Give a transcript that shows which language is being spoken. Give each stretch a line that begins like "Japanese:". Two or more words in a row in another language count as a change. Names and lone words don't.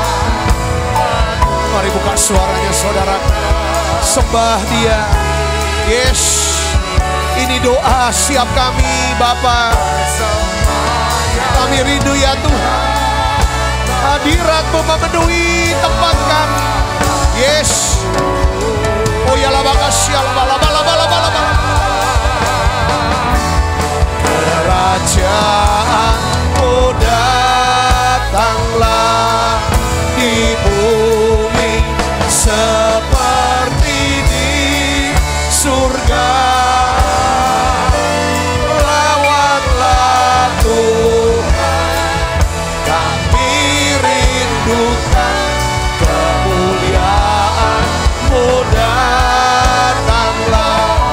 Indonesian: Mari buka suaranya saudara, sembah Dia. Yes, ini doa siap kami Bapa. Kami rindu ya Tuhan, hadirat-Mu memenuhi tempat kami. Yes. Oh ya la bakasya la bala bala bala bala bala. Kerajaan-Mu datanglah di bumi seperti di surga. Lawatlah Tuhan, kami rindukan kemuliaan-Mu datanglah.